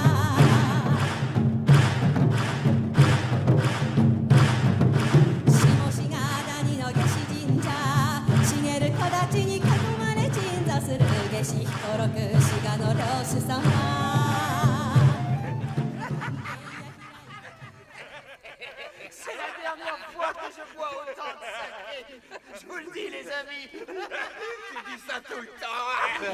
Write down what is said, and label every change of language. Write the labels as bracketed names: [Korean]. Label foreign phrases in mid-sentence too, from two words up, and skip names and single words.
[Japanese] 下志賀谷の下志神社茂る木立に囲まれ鎮座する下志彦六志賀の領主様 [French] autant de sacrés. Je vous le dis, les amis. Tu dis ça tout le temps.